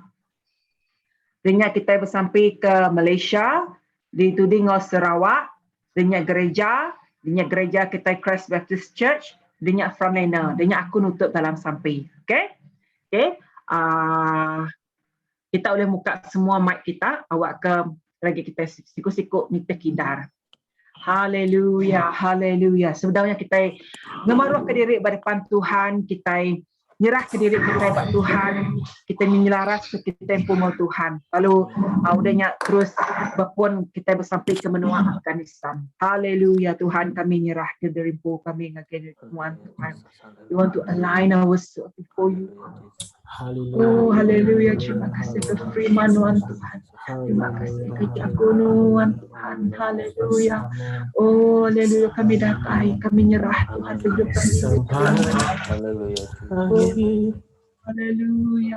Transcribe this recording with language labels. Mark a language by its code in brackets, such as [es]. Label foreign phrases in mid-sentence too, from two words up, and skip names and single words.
[iba] Dengan kita bersampai ke Malaysia, di Tudingau Sarawak, dengan gereja kita Christ Baptist Church, dengan frontliner, dengan aku nutup dalam sampai. Okey. Kita boleh buka semua mic kita, awak ke lagi kita sikut-sikut minta kidar. Haleluya. Sebenarnya kita ngemaruh ke diri berdepan Tuhan, kita nyerah ke diri kita kepada Tuhan, kita menyelaras ke kita mau Tuhan. Lalu udahnya terus berpun kita bersampai ke benua Afghanistan. Haleluya Tuhan, kami nyerah ke dirimu, kami ngagai Tuhan. [en] We want to align ourselves before you. [ms] Oh haleluya, terima kasih kefirmanan Tuhan. Terima kasih kejaguan Tuhan. Haleluya. [iba] Oh haleluya, kami datai, kami nyerah Tuhan hidup kami. Haleluya. Haleluya.